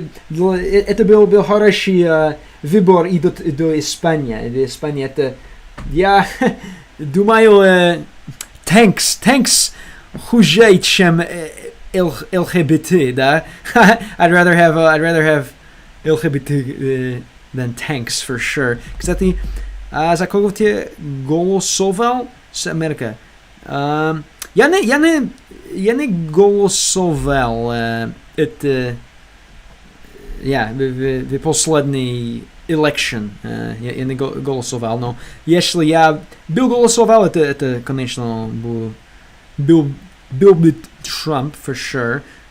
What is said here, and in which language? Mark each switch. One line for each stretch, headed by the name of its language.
Russian: Это был хороший выбор и до Испании. Испания это... Я думаю, tanks хуже, чем LGBT, да?
English: I'd rather have LGBT than tanks for sure.
Russian: Кстати, за кого ты голосовал с Америкой? Я не голосовал это в последний election. Я не голосовал, но если я был голосовал, это конечно, был бы Trump,
English: for sure.